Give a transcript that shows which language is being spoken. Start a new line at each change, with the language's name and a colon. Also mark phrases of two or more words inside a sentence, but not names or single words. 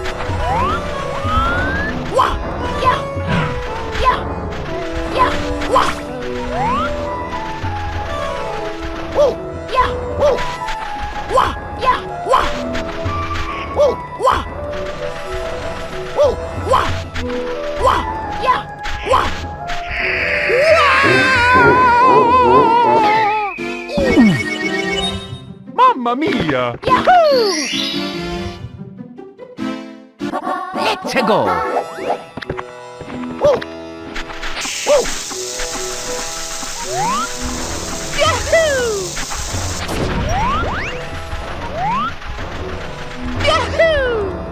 Italian: Wah! Yeah! Yeah! Yeah! Wah! Woo! Yeah! Woo! Wah! Yeah! Wah! Woo! Wah! Woo! Wah! Wah! Yeah! Wah! Mamma mia. Yahoo!
Korean: 최고. Woo! Woo! Yahoo! Yahoo!